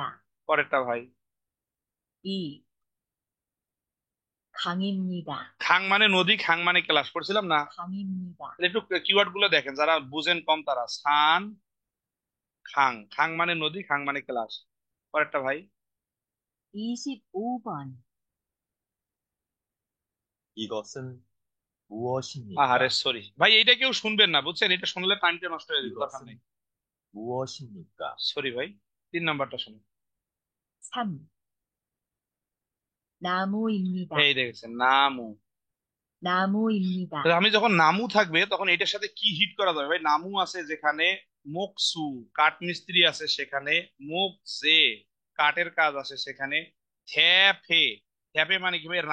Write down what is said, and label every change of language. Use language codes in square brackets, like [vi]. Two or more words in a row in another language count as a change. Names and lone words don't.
[bn] পরেরটা ভাই। [ko] 2. 강입니다. [bn] খাং মানে নদী, খাং মানে ক্লাস করছিলাম না? [ko] 강입니다. [bn] তাহলে একটু কিওয়ার্ড গুলো দেখেন, যারা বুঝেন কম তারা। সান, খাং। খাং মানে নদী, খাং মানে ক্লাস। পরেরটা ভাই। [ko] 25번. 이것은 무엇입니까? [bn] আহারে সরি ভাই, এইটা কেউ শুনবেন না বুঝছেন, এটা শুনলে টাইমটা নষ্ট হয়ে যাবে, দরকার [ko] 이것은 [bn] নেই। [ko] 무엇입니까? [bn] সরি ভাই, 3 নাম্বারটা শুনুন। [ko] 3. 나무입니다. [bn] এই দেখেছেন, নামু। [ko] 나무입니다. [bn] তো আমি যখন নামু থাকবে তখন এটার সাথে কি হিট করা যাবে ভাই? নামু আছে যেখানে, মোকসু কাঠ মিস্ত্রি আছে সেখানে, মোকসে কাঠের কাজ আছে সেখানে, থ্যাপে, থ্যাপে মানে কি ভাই?